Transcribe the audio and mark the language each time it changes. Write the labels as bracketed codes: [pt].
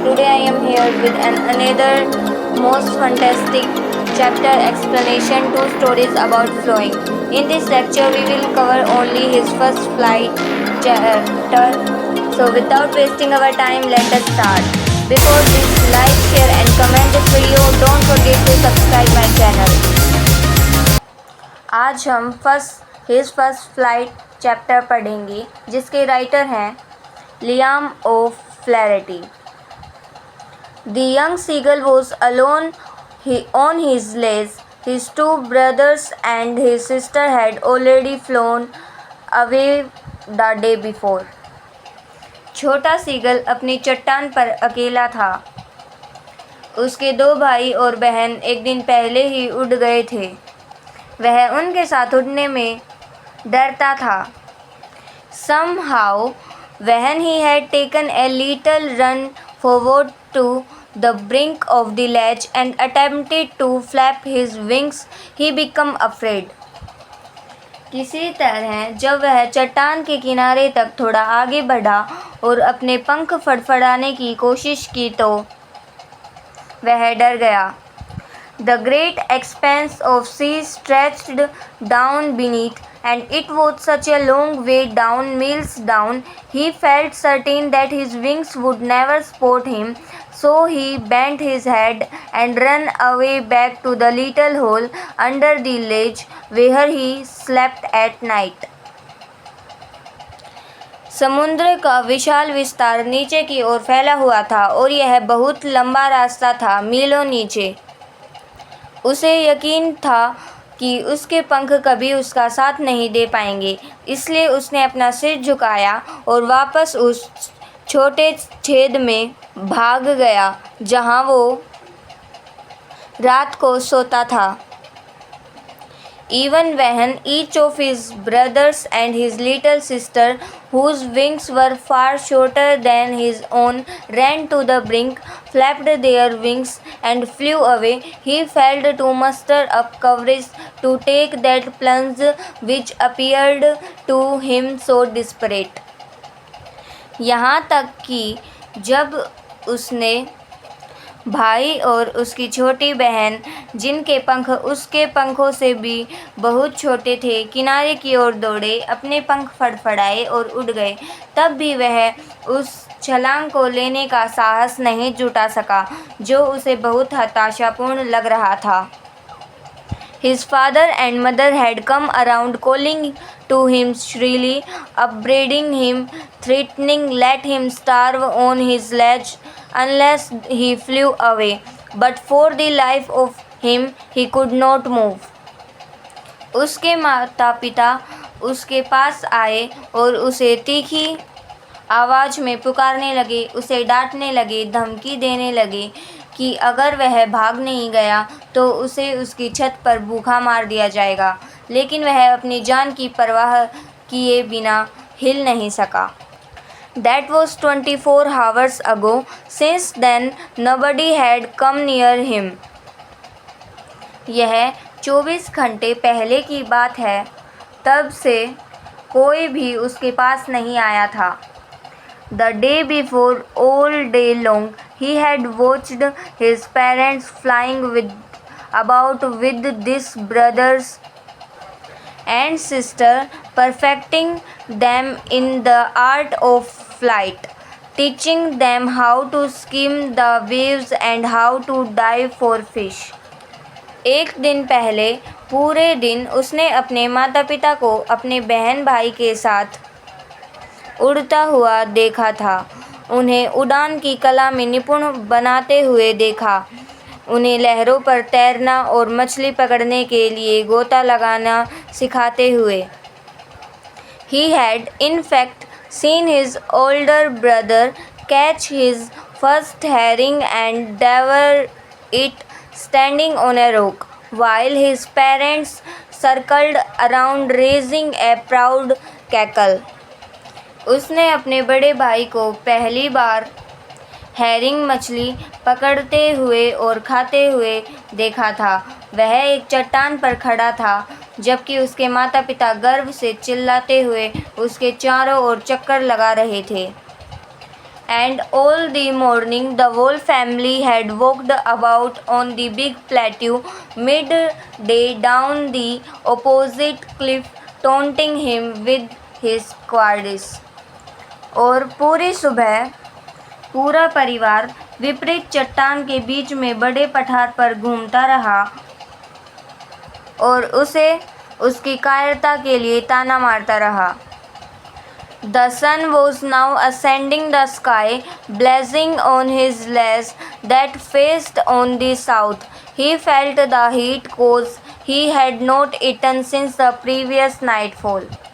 [en] Today I am here with another most fantastic chapter explanation, two stories about flying. In this lecture we will cover only his first flight chapter. So without wasting our time, let us start. Before this, like, share and comment this video. Don't forget to subscribe my channel. [hi] आज हम his first flight chapter पढ़ेंगे जिसके writer हैं Liam O फ्लैरिटी. [en] The young seagull was alone on his ledge. His two brothers and his sister had already flown away the day before. [hi] छोटा seagull अपनी चट्टान पर अकेला था. उसके दो भाई और बहन एक दिन पहले ही उड़ गए थे. वह उनके साथ उड़ने में डरता था. [en] Somehow, when he had taken a little run forward to the brink of the ledge and attempted to flap his wings, he became afraid. [hi] किसी तरह जब वह चट्टान के किनारे तक थोड़ा आगे बढ़ा और अपने पंख फड़फड़ाने की कोशिश की तो वह डर गया. [en] The great expanse of sea stretched down beneath, and it was such a long way down, miles down. He felt certain that his wings would never support him, so he bent his head and ran away back to the little hole under the ledge where he slept at night. [hi] समुद्र का विशाल विस्तार नीचे की ओर फैला हुआ था और यह बहुत लंबा रास्ता था, मीलों नीचे. उसे यकीन था कि उसके पंख कभी उसका साथ नहीं दे पाएंगे, इसलिए उसने अपना सिर झुकाया और वापस उस छोटे छेद में भाग गया जहां वो रात को सोता था. [en] Even when each of his brothers and his little sister, whose wings were far shorter than his own, ran to the brink, flapped their wings and flew away, he failed to muster up courage to take that plunge which appeared to him so desperate. [hi] यहाँ तक कि जब उसने भाई और उसकी छोटी बहन, जिनके पंख उसके पंखों से भी बहुत छोटे थे, किनारे की ओर दौड़े, अपने पंख फड़फड़ाए और उड़ गए, तब भी वह उस छलांग को लेने का साहस नहीं जुटा सका जो उसे बहुत हताशापूर्ण लग रहा था. [en] His father and mother had come around, calling to him shrilly, upbraiding him, threatening let him starve on his ledge unless he flew away, but for the life of him he could not move. [hi] उसके माता पिता उसके पास आए और उसे तीखी आवाज़ में पुकारने लगे, उसे डांटने लगे, धमकी देने लगे कि अगर वह भाग नहीं गया तो उसे उसकी छत पर भूखा मार दिया जाएगा, लेकिन वह अपनी जान की परवाह किए बिना हिल नहीं सका. [en] That was 24 hours ago. Since then, nobody had come near him. [hi] यह 24 घंटे पहले की बात है. तब से कोई भी उसके पास नहीं आया था. [en] The day before, all day long, he had watched his parents flying about with these brothers and sister, perfecting them in the art of flight, teaching them how to skim the waves and how to dive for fish. [hi] एक दिन पहले पूरे दिन उसने अपने माता पिता को अपने बहन भाई के साथ उड़ता हुआ देखा था, उन्हें उड़ान की कला में निपुण बनाते हुए देखा, उन्हें लहरों पर तैरना और मछली पकड़ने के लिए गोता लगाना सिखाते हुए. [en] He had in fact seen his older brother catch his first herring and devour it standing on a rock, while his parents circled around raising a proud cackle. [hi] उसने अपने बड़े भाई को पहली बार हैरिंग मछली पकड़ते हुए और खाते हुए देखा था. वह एक चट्टान पर खड़ा था जबकि उसके माता पिता गर्व से चिल्लाते हुए उसके चारों ओर चक्कर लगा रहे थे। [en] And all the morning the whole family had walked about on the big plateau midday down the opposite cliff, taunting him with his cowardice. [hi] और पूरी सुबह पूरा परिवार विपरीत चट्टान के बीच में बड़े पठार पर घूमता रहा और उसे उसकी कायरता के लिए ताना मारता रहा। [en] The sun was now ascending the sky, blazing on his legs that faced on the south. He felt the heat cause he had not eaten since the previous nightfall.